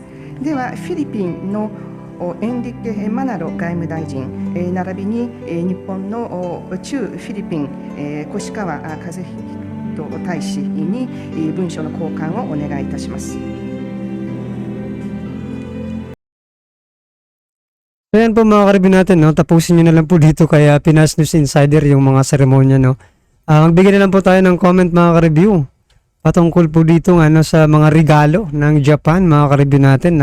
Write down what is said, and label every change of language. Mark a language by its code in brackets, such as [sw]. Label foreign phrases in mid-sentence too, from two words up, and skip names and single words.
[ja] ではフィリピンのエンリケ・マナロ外務大臣並びに日本の駐フィリピン越川和人大使に文書の交換をお願いいたします。 [tl] So yan po mga karibyo natin, no? Tapusin nyo na lang po dito kay Pinas News Insider yung mga seremonya, no? Magbigay na lang po tayo ng comment mga karibyo patungkol po dito sa mga regalo ng Japan mga karibyo natin.